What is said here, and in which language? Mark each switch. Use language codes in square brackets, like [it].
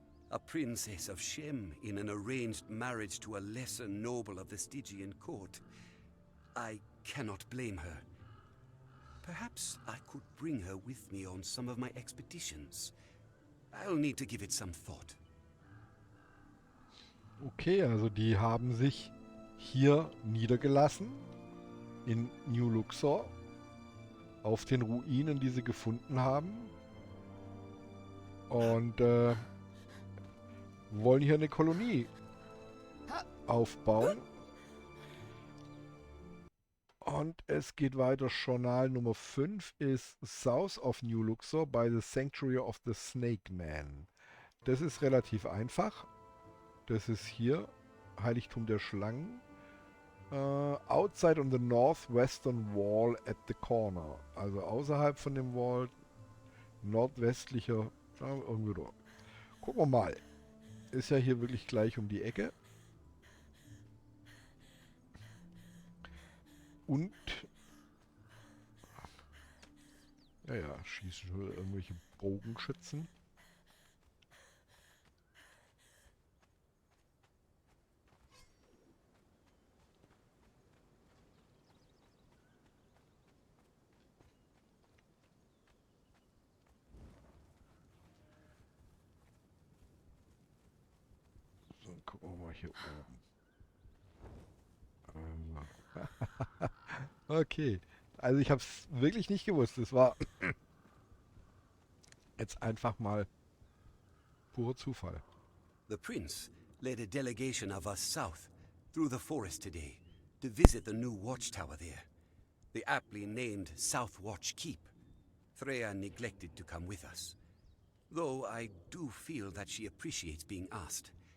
[en] A princess of Shem in an arranged marriage to a lesser noble of the Stygian court. I cannot blame her. Perhaps I could bring her with me on some of my expeditions. I'll need to give it some thought. [de] Okay, also die haben sich hier niedergelassen in New Luxor auf den Ruinen, die sie gefunden haben, und wollen hier eine Kolonie aufbauen. Und es geht weiter. Journal Nummer 5 ist [en] South of New Luxor by the Sanctuary of the Snake Man. [de] Das ist relativ einfach. Das ist hier Heiligtum der Schlangen. [en] Outside on the northwestern wall at the corner. [de] Also außerhalb von dem Wall, nordwestlicher, irgendwie da. Gucken wir mal. Ist ja hier wirklich gleich um die Ecke. Und ja, schießen schon irgendwelche Bogenschützen. So, gucken wir mal hier oben. Okay. Also ich habe es wirklich nicht gewusst. Es war jetzt einfach mal purer Zufall. [en] The prince led a delegation of us south, through the forest today, to visit the new watchtower there. The aptly named South Watch Keep. Freya neglected to come with us, though I do feel that she appreciates being asked.